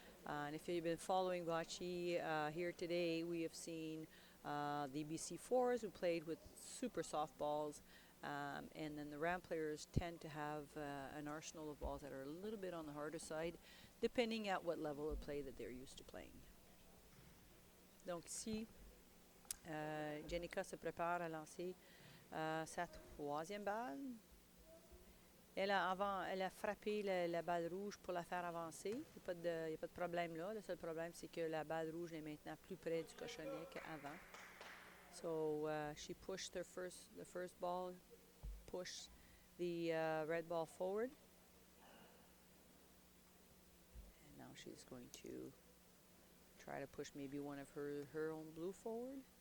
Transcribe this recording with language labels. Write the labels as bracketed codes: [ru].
[en] And if you've been following bocce here today, we have seen the BC4s who played with super soft balls. And then the ramp players tend to have an arsenal of balls that are a little bit on the harder side, depending at what level of play that they're used to playing. [fr] Donc ici, Jennica se prépare à lancer sa troisième balle. Elle a frappé la balle rouge pour la faire avancer. Il n'y a pas de problème là. Le seul problème, c'est que la balle rouge est maintenant plus près du cochonnet qu'avant. [en] So she pushed the first ball, pushed the red ball forward. And now she's going to try to push maybe one of her own blue forward.